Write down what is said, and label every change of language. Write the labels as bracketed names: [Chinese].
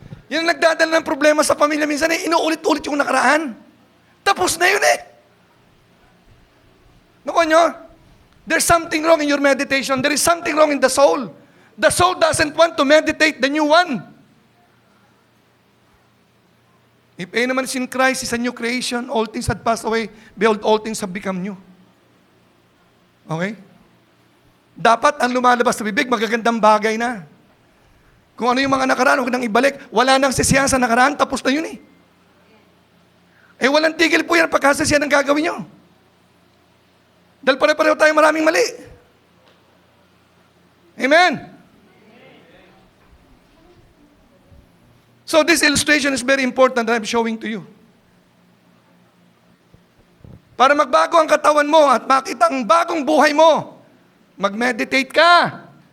[Filipino] Yan ang nagdadala ng problema sa pamilya minsan inuulit-ulit yung nakaraan. Tapos na yun Nakuha nyo? [English] There's something wrong in your meditation. There is something wrong in the soul. The soul doesn't want to meditate the new one. If anyone is in Christ, is a new creation. All things had passed away. Behold, all things have become new. Okay? [Filipino] Dapat ang lumalabas sa bibig, magagandang bagay na. Kung ano yung mga nakaraan, huwag nang ibalik. Wala nang sisiyahan sa nakaraan, tapos na yun walang tigil po yan pagkasasiyahan ang gagawin nyo. Dahil pare-pareho tayo maraming mali. Amen? [English] So this illustration is very important that I'm showing to you. [Filipino] Para magbago ang katawan mo at makita ang bagong buhay mo, mag-meditate ka.